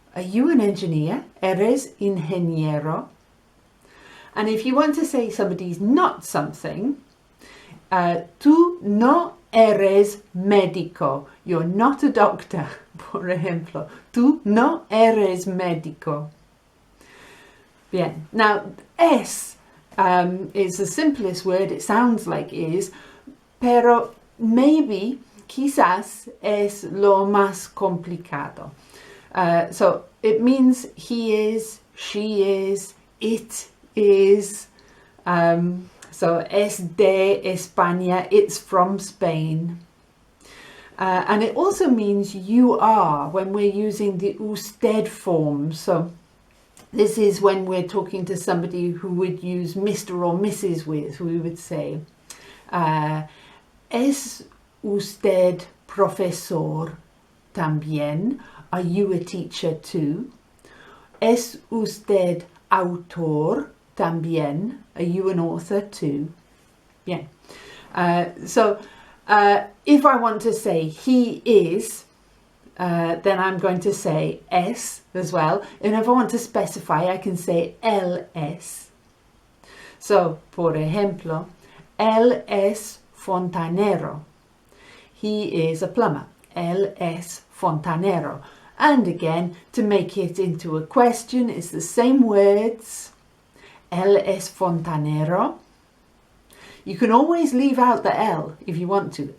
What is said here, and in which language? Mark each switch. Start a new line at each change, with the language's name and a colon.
English: Are you an engineer?
Spanish: Eres ingeniero?
English: And if you want to say somebody's not something,
Spanish: tú no eres médico.
English: You're not a doctor,
Spanish: por ejemplo. Tú no eres médico. Bien.
English: Now, es is the simplest word. It sounds like is,
Spanish: pero
English: maybe,
Spanish: quizás, es lo más complicado.
English: So, it means he is, she is, it is. So,
Spanish: es de España,
English: it's from Spain. And it also means you are when we're using the usted form. So, this is when we're talking to somebody who would use Mr. or Mrs. with.
Spanish: We would say, ¿Es usted profesor también?
English: Are you a teacher too?
Spanish: ¿Es usted autor también?
English: Are you an author too? Bien. So, if I want to say he is, then I'm going to say es as well. And if I want to specify, I can say
Spanish: él es.
English: So,
Spanish: por ejemplo, él es fontanero.
English: He is a plumber.
Spanish: Él es fontanero.
English: And again, to make it into a question, it's the same words.
Spanish: Él es fontanero.
English: You can always leave out the L if you want to.